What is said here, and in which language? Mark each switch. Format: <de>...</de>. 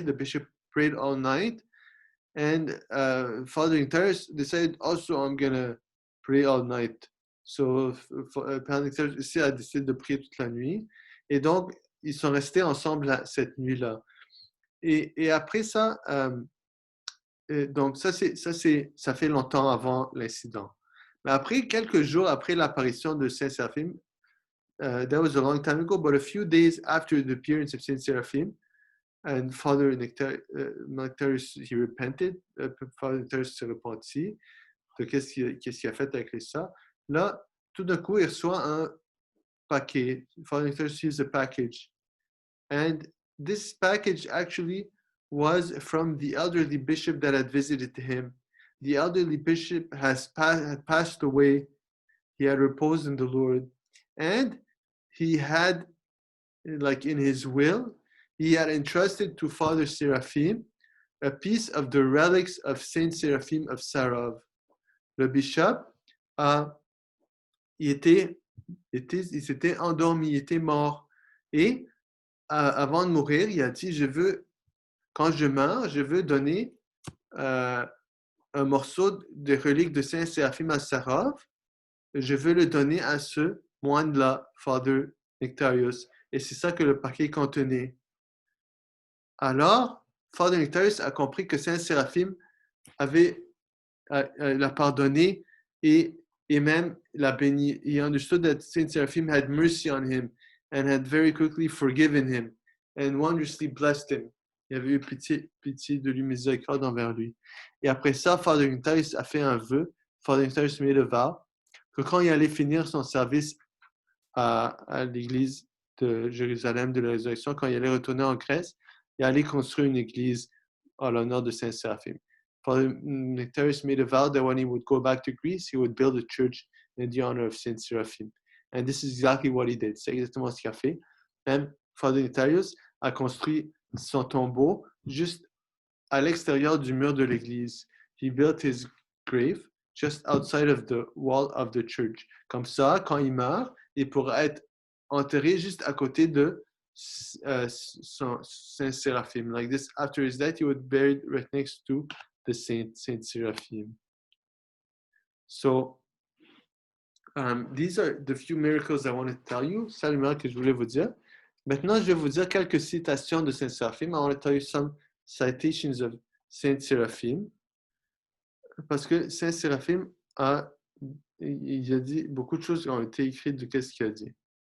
<en>The bishop prayed all night. And Father Nectarius decided also, I'm going to pray all night.</en> <fr>So, Père Nectarius aussi a décidé de prier toute la nuit. Et donc, ils sont restés ensemble cette nuit-là. Et après ça, donc ça fait longtemps avant l'incident. Mais après, quelques jours après l'apparition de Saint Séraphim,</fr> <en>that was a long time ago, but a few days after the appearance of Saint Séraphim, and Father Nectarius, he repented,</en> <fr>Father Nectarius se repentit de qu'est-ce qu'il a fait avec les sœurs. Là, tout d'un coup, il reçoit un paquet.</fr> <en>Father Nectarius receives a package. And this package actually was from the elderly bishop that had visited him. The elderly bishop had passed away. He had reposed in the Lord. And he had, like in his will, he had entrusted to Father Seraphim a piece of the relics of Saint Seraphim of Sarov.</en> <fr>Le bishop, il s'était endormi, il était mort. Et avant de mourir, il a dit, quand je meurs, je veux donner un morceau de relique de Saint Séraphim à Sarov. Je veux le donner à ce moine-là, Father Nectarius. Et c'est ça que le paquet contenait. Alors, Father Nectarius a compris que Saint Séraphim l'a pardonné et même l'a béni.</fr> <en>He understood that Saint Seraphim had mercy on him and had very quickly forgiven him and wondrously blessed him.</en> <fr>Il avait eu pitié de lui, miséricorde envers lui. Et après ça, Father Nectarius a fait un vœu. Father Nectarius</fr> <en>made a vow</en> <fr>que quand il allait finir son service à l'église de Jérusalem de la Résurrection, quand il allait retourner en Grèce, il allait construire une église en l'honneur de Saint Séraphim.</fr> <en>Father Nectarius made a vow that when he would go back to Greece, he would build a church in the honor of Saint Seraphim. And this is exactly what he did.</en> <fr>C'est exactement ce qu'il a fait. Même Father Nectarius a construit son tombeau juste à l'extérieur du mur de l'église.</fr> <en>He built his grave just outside of the wall of the church.</en> <fr>Comme ça, quand il meurt, il pourra être enterré juste à côté de Saint Seraphim.</fr> <en>Like this, after his death, he would be buried right next to the Saint Seraphim. So, these are the few miracles I want to tell you.</en> <fr>C'est le miracle que je voulais vous dire. Maintenant, je vais vous dire quelques citations de Saint Seraphim.</fr> <en>I want to tell you some citations of Saint Seraphim.</en> <fr>Parce que Saint Séraphim il a dit beaucoup de choses qui ont été écrites de qu'est-ce qu'il a dit.</fr>